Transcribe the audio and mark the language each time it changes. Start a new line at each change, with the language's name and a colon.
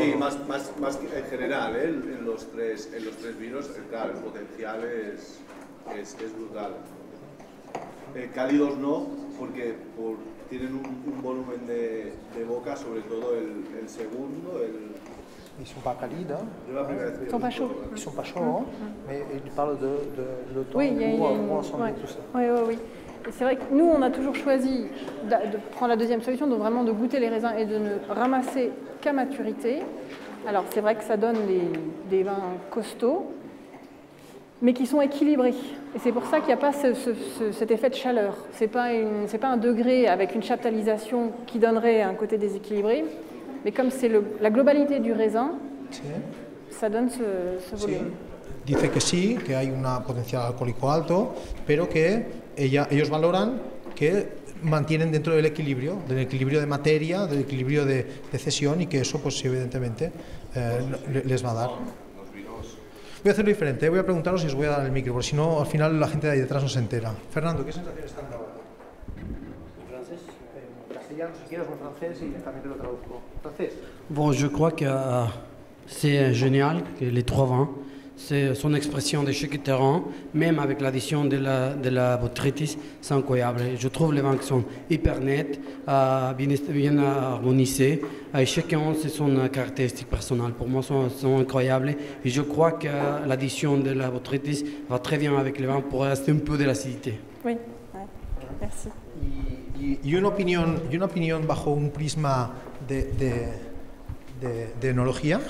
Spanish: Sí, más en general, en los tres vinos, claro, el potencial es brutal. Cálidos no, porque tienen un volumen de boca, sobre todo el segundo.
French: Ils ne sont pas calides, hein. Ils ne sont pas chauds. Ils ne sont pas chauds, hein, mais il parle de le temps pour ensembler tout ça. Oui. C'est vrai que nous, on a toujours choisi de prendre la deuxième solution, donc vraiment de goûter les raisins et de ne ramasser qu'à maturité. Alors c'est vrai que ça donne des vins costauds, mais qui sont équilibrés. Et c'est pour ça qu'il n'y a pas cet effet de chaleur. C'est pas un degré avec une chaptalisation qui donnerait un côté déséquilibré, mais comme c'est la globalité du raisin, ça donne ce volume.
Spanish: Dice que sí, que hay un potencial alcohólico alto, pero que ellos valoran que mantienen dentro del equilibrio de materia, del equilibrio de cesión, y que eso, pues evidentemente, les va a dar. Voy a hacerlo diferente, voy a preguntaros y os voy a dar el micro, porque si no, al final la gente de ahí detrás no se entera. Fernando, ¿qué sensaciones están dando ahora? ¿En francés? En castellano, si quieres, o en francés, y también te lo traduzco. ¿Francés?
French: Bon, je crois que c'est génial, que les trois vins. C'est son expression de chaque terrain, même avec l'addition de la botrytis, c'est incroyable. Je trouve les vins qui sont hyper nets, bien harmonisés, et chacun c'est son caractéristique personnelle. Pour moi, sont incroyables. Et je crois que l'addition de la botrytis va très bien avec les vins pour rester un peu de l'acidité. Oui, merci.
Spanish: Y una opinión bajo un prisma de enología.